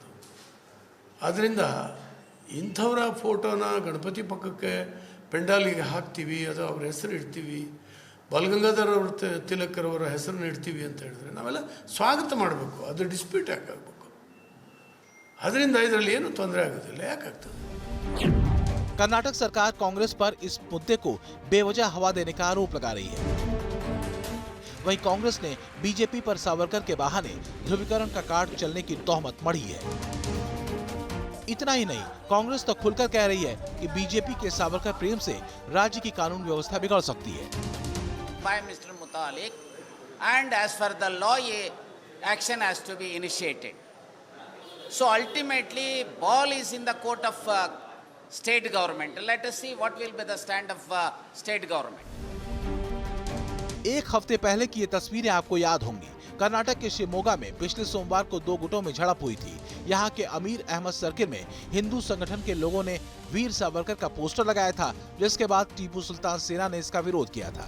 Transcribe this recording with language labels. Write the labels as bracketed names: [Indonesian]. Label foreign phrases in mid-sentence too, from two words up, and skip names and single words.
[Kannada] ಆದ್ದರಿಂದ ಇಂಥವರ ಫೋಟೋನ ಗಣಪತಿ ಪಕ್ಕಕ್ಕೆ ಪೆಂಡಾಲಿಗೆ ಹಾಕ್ತೀವಿ, ಅದು ಅವ್ರ ಹೆಸರು ಇಡ್ತೀವಿ, ಬಾಲಗಂಗಾಧರ ಅವ್ರ ತಿಲಕರವರ ಹೆಸರನ್ನ ಇಡ್ತೀವಿ ಅಂತ ಹೇಳಿದ್ರೆ ನಾವೆಲ್ಲ ಸ್ವಾಗತ ಮಾಡಬೇಕು, ಅದು ಡಿಸ್ಪ್ಯೂಟ್ ಯಾಕಾಗಬೇಕು? ಅದರಿಂದ ಇದರಲ್ಲಿ ಏನು ತೊಂದರೆ ಆಗೋದಿಲ್ಲ, ಯಾಕಾಗ್ತದೆ? [Hindi] कर्नाटक सरकार कांग्रेस पर इस मुद्दे को बेवजह हवा देने का आरोप लगा रही है। वहीं कांग्रेस ने बीजेपी पर सावरकर के बहाने ध्रुवीकरण का कार्ड चलने की तोहमत मढ़ी है। इतना ही नहीं, कांग्रेस तो खुलकर कह रही है कि बीजेपी के सावरकर प्रेम से राज्य की कानून व्यवस्था बिगड़ सकती है। [English] prime minister मुतालिक and as per the law, action has to be initiated. So ultimately, ball is in the court of state government. Let us see what will be the stand of state government. [Hindi] एक हफ्ते पहले की ये तस्वीरें आपको याद होंगी। कर्नाटक के शिवमोगा में पिछले सोमवार को दो गुटों में झड़प हुई थी। यहाँ के अमीर अहमद सर्किल में हिंदू संगठन के लोगों ने वीर सावरकर का पोस्टर लगाया था, जिसके बाद टीपू सुल्तान सेना ने इसका विरोध किया था।